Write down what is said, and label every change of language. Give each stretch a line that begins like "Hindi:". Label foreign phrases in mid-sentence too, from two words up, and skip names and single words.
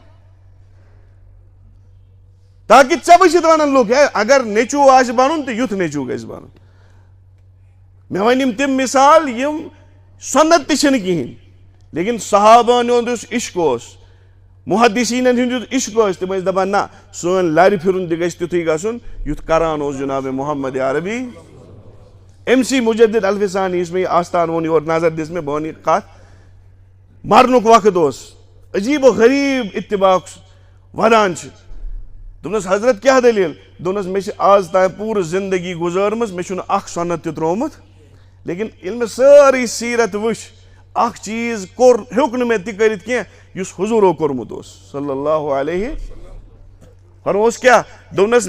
Kashmiri: تاکہ ژے وچھت ونن لوگ ہے اگر نیچو آس بنن تو یُتھ نیچو گژھِ بنن مے ون یم تم مثال یم سنت تہ چھنہ کہین لیکن صحابہ ہُنٛد یُس عشق اوس محدثینن ہُنٛد یُس عشق اوس تم ٲسۍ دپان نہ سون لرِ پھرُن تہ گژھِ تیُتھُے گژھُن یُتھ کران اوس جناب محمد عربی ایم سی مجدد الفسانی یُس مےٚ یہِ آستان ووٚن یور نظر دِژ مےٚ بہٕ وَنہٕ یہِ کتھ مرنُک وقت اوس عجیب و غریب اتباق ودان چھِ دوٚپنس حضرت کیٛاہ دٔلیٖل دوٚپنس مےٚ چھِ آز تام پوٗرٕ زندگی گُزٲرمٕژ مےٚ چھُنہٕ اکھ سۄنت تہِ ترٛوومُت لیکن ییٚلہِ مےٚ سٲرٕے سیرت وٕچھ اکھ چیٖز کوٚر ہیوٚک نہٕ مےٚ تہِ کٔرِتھ کینٛہہ یُس حضوٗرو کوٚرمُت اوس
Arabic: صلی اللہ علیہ
Kashmiri: فرمووُس کیٛاہ دوٚپنس